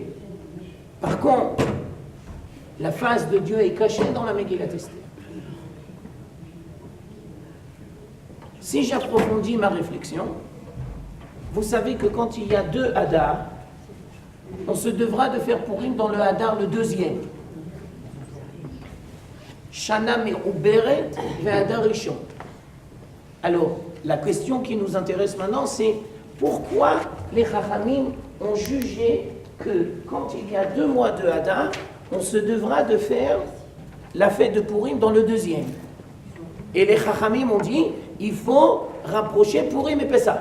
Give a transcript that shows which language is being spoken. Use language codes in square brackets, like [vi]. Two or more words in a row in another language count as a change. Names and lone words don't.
[fr] Par contre, la face de Dieu est cachée dans la Megillat Esther. Si j'approfondis ma réflexion, vous savez que quand il y a deux Hadar, on se devra de faire Purim dans le Hadar le deuxième. [he] שנה מעוברת ואדר ראשון. [fr] Alors, la question qui nous intéresse maintenant, c'est pourquoi les Chachamim ont jugé que quand il y a 2 mois de Hadar, on se devra de faire la fête de Purim dans le deuxième. Et les Chachamim ont dit, il faut rapprocher Purim et Pessah.